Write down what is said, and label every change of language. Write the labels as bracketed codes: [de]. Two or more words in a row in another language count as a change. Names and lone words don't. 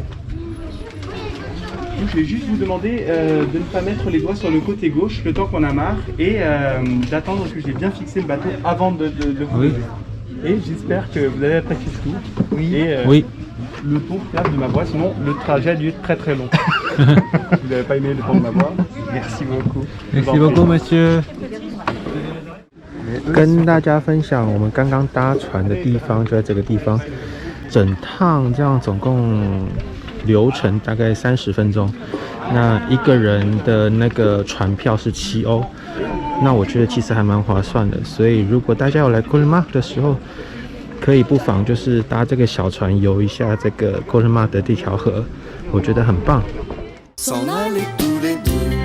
[fr] Je vais juste vous demander de ne pas mettre les doigts sur le côté gauche le temps qu'on amarre et d'attendre que j'ai bien fixé le bateau avant de vous lever. Et j'espère que vous avez apprécié ce tour. Et le ton fiable de ma voix, sinon le trajet a dû être très très long. Vous n'avez pas aimé le ton de ma voix? Merci beaucoup. Merci beaucoup, monsieur。 [zh] 跟大家分享我们刚刚搭船的地方就在这个地方，整趟这样总共流程大概30分钟，那一个人的那个船票是7欧，那我觉得其实还蛮划算的，所以如果大家有来 Colmar 的时候，可以不妨就是搭这个小船游一下这个 Colmar 的这条河，我觉得很棒。 [fr] S'en aller tous les deux